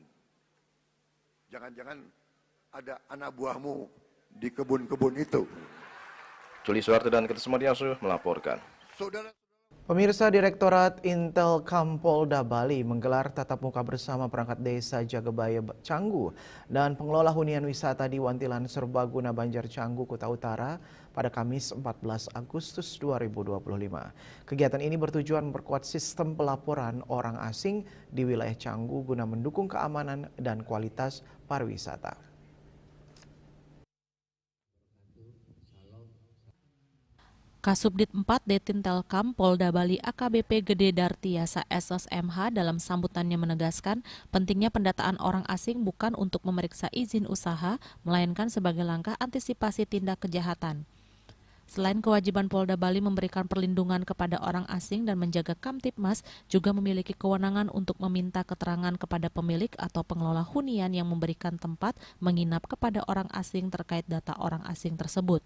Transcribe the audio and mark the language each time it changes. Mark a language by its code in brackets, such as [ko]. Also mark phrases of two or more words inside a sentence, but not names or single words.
[id] Jangan-jangan ada anak buahmu di kebun-kebun itu. Juli Suharto dan Ketut Sumadiyaso melaporkan. Pemirsa, Direktorat Intelkam Polda Bali menggelar tatap muka bersama perangkat desa Jagabaya Canggu dan pengelola hunian wisata di Wantilan Serbaguna Banjar Canggu, Kuta Utara pada Kamis 14 Agustus 2025. Kegiatan ini bertujuan memperkuat sistem pelaporan orang asing di wilayah Canggu guna mendukung keamanan dan kualitas pariwisata. Kasubdit 4 Detintelkam Polda Bali AKBP Gede Dartiasa SSMH dalam sambutannya menegaskan pentingnya pendataan orang asing bukan untuk memeriksa izin usaha, melainkan sebagai langkah antisipasi tindak kejahatan. Selain kewajiban Polda Bali memberikan perlindungan kepada orang asing dan menjaga Kamtibmas, juga memiliki kewenangan untuk meminta keterangan kepada pemilik atau pengelola hunian yang memberikan tempat menginap kepada orang asing terkait data orang asing tersebut.